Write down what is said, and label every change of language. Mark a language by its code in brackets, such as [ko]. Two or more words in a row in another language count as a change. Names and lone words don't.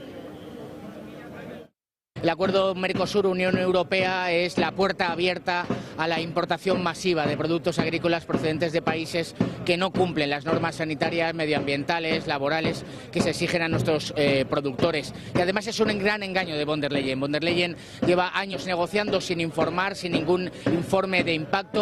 [es] El acuerdo Mercosur-Unión Europea es la puerta abierta a la importación masiva de productos agrícolas procedentes de países que no cumplen las normas sanitarias, medioambientales, laborales que se exigen a nuestros productores. Y además es un gran engaño de von der Leyen. Von der Leyen lleva años negociando sin informar, sin ningún informe de impacto.